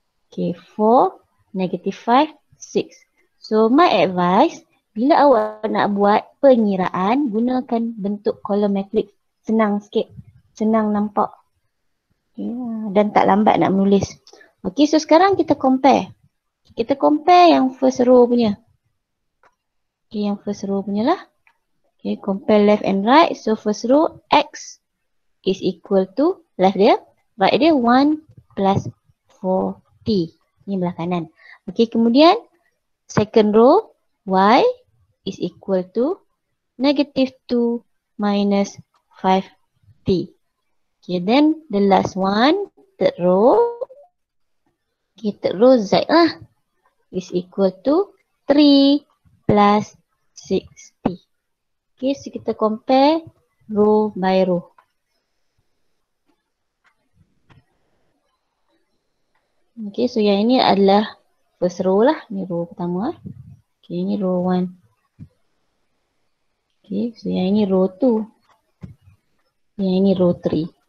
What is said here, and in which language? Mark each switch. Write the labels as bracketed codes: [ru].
[ms] Okay, 4, negative 5, 6. [en] So my advice, [ms] bila awak nak buat pengiraan, gunakan bentuk column matrix. Senang sikit. Senang nampak. Okay, dan tak lambat nak menulis. Okay, so sekarang kita compare. Kita compare yang first row punya. Okay, yang first row punya lah. [en] Okay, compare left and right. So first row, X is equal to, left dia, right dia 1 plus 4T. [ms] Ini belah kanan. [en] Okay, [ms] kemudian [en] second row, Y is equal to negative 2 minus 5T. Okay, then the last one, third row. Okay, third row Z lah. Is equal to 3 plus 6T. Okay, so kita compare row by row. [ms] Okay, so yang ini adalah first row lah. Ini row pertama. Okay, ini row 1. Okay, so yang ini row 2. Yang ini row 3.